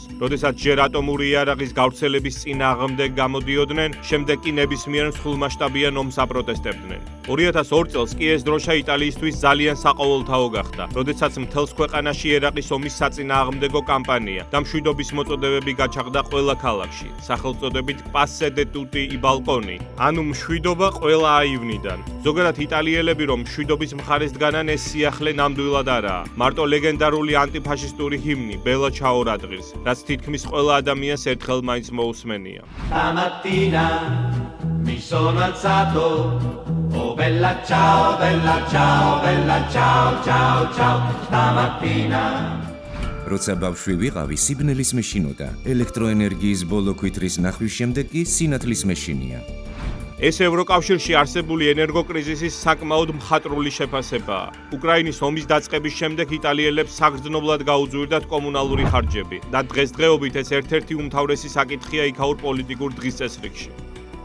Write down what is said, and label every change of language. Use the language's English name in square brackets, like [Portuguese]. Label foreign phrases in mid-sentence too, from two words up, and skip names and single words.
[Georgian] როდესაც ჯერ ატომური იარაღის გავრცელების წინააღმდეგ გამოდიოდნენ, შემდეგ კი ნებისმიერ მსხვილმასშტაბიან ომს აპროტესტებდნენ. 2002 წელს კი ეს დროშა იტალიისთვის ძალიან საყოველთაო გახდა, როდესაც მთელს ქვეყანაში ერაყის ომის საწინააღმდეგო კამპანია და მშვიდობის მოწოდებები გაჩაღდა ყველა ქალაქში, სახელწოდებით [Italian] Passe de tutti i balconi, [Georgian] ანუ მშვიდობა ყველა აივნიდან. ზოგადად იტალიელები რომ მშვიდობის მხარეს დგანან, ეს სიახლე ნამდვილად არაა. მარტო ლეგენდარული ანტიფაშისტური ჰიმნი ბელა ჩაო რადღირს, რაც თითქმის ყველა ადამიანს ერთხელ მაინც მოусმენია. [Italian] Mi sono alzato, oh bella ciao, bella ciao, bella ciao, ciao, ciao, stamattina. [Georgian] როცა ბავშვი ვიყავი, სიბნელის მეშინოდა. ელექტროენერგიის ბოლო ქვითრის ნახვის შემდეგ კი სინათლის მეშინია. ეს ევროკავშირში არსებული ენერგოკრიზისის საკმაოდ მხატვრული შეფასებაა. უკრაინის ომის დაწყების შემდეგ იტალიელებს საგრძნობლად გაუძვირდათ კომუნალური ხარჯები და დღესდღეობით ეს ერთ-ერთი უმთავრესი საკითხია იქაურ პოლიტიკურ დღის წესრიგში.